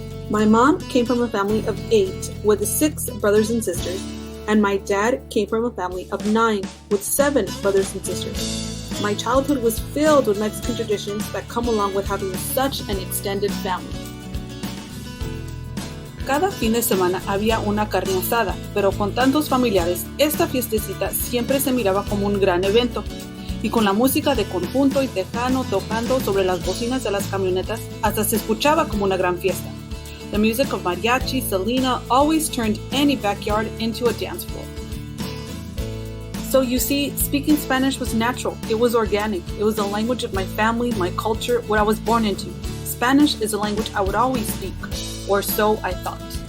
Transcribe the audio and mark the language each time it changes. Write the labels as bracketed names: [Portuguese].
[English] My mom came from a family of 8 with 6 brothers and sisters, and my dad came from a family of 9 with 7 brothers and sisters. My childhood was filled with Mexican traditions that come along with having such an extended family. [Spanish] Cada fin de semana había una carne asada, pero con tantos familiares, esta fiestecita siempre se miraba como un gran evento. Y con la música de conjunto y tejano tocando sobre las bocinas de las camionetas, hasta se escuchaba como una gran fiesta. [English] The music of mariachi, Selena always turned any backyard into a dance floor. So you see, speaking Spanish was natural. It was organic. It was the language of my family, my culture, what I was born into. Spanish is a language I would always speak, or so I thought.